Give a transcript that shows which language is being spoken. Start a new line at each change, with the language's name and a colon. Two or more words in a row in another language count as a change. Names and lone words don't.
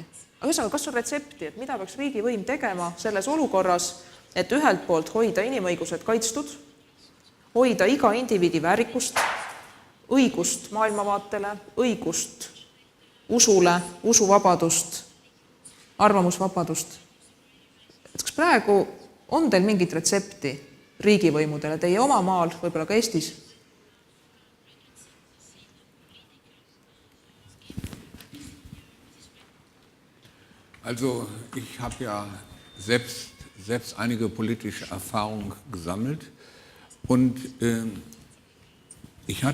Estonian: Aga ühesõnaga, kas on retsepti, et mida peaks riigivõim tegema selles olukorras, et ühelt poolt hoida inimõigused kaitstud, hoida iga indiviidi väärikust, õigust maailmavaatele, õigust usule, usuvabadust, arvamusvabadust. Et kas praegu on teil mingit retsepti riigivõimudele teie oma maal, võib-olla ka Eestis?
German: Also ich habe ja selbst einige politische Erfahrungen gesammelt und ich